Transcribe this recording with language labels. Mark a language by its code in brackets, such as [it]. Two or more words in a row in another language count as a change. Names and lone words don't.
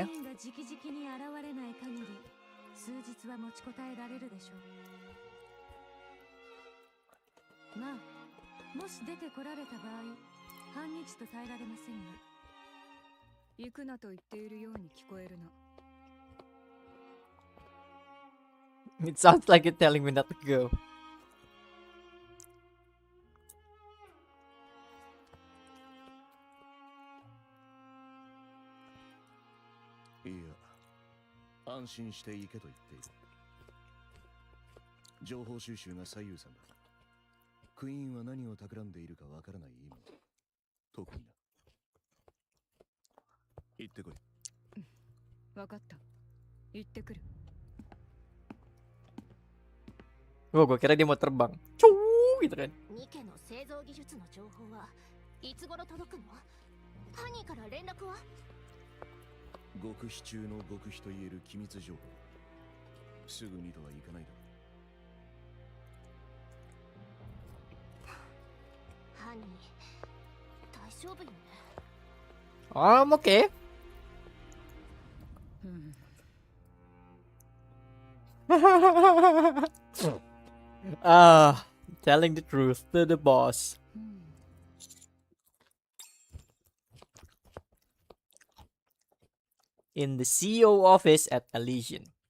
[ja] ーンが直々に現れない限り、数日は持ちこたえられるでしょう。まあ、もし出てこられた場合、半日と耐えられませんが。行くなと言っているように聞こえるな。 [en] It sounds like you're telling me not to go. [ja] いや、安心して行けと言っている。情報収集が最優先だ。クイーンは何を企んでいるかわからない今。特にな。行ってこい。わかった。行ってくる。 [id] Oh, gue kira dia mau terbang. Cuu gitu kan. [ja] ニケの製造技術の情報はいつ頃届くの？ハニーから連絡は？極秘中の極秘と言える機密情報。すぐにとはいかないだろう。ハニー、大丈夫よね。 [en] I'm okay. Telling the truth to the boss. In the CEO office at Elysian.